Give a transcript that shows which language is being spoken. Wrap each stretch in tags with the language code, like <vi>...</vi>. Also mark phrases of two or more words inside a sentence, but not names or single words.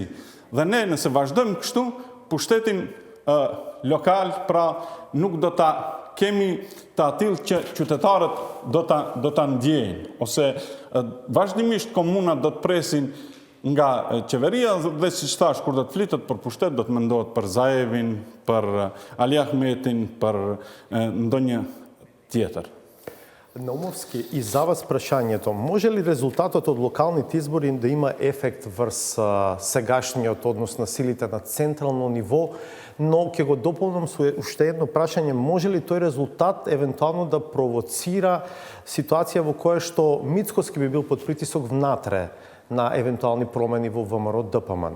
<sq>Dhe ne nëse vazhdojmë kështu, pushtetin lokal, pra nuk do ta kemi të atill që qytetarët do ta ndjejnë, ose vazhdimisht komunat do të presin nga qeveria dhe si thash, kur do të flitet për pushtet, do të mendohet për Zaevin, për Ali Ahmetin, për ndonjë tjetër.</sq> <mk>Наумовски, и за вас прашањето, може ли резултатот од локалните избори да има ефект врз сегашниот однос на силите на централно ниво, но ќе го дополнам со уште едно прашање, може ли тој резултат евентуално да провоцира ситуација во која што Мицкоски би бил под притисок внатре на евентуални промени во ВМРО ДПМН?</mk>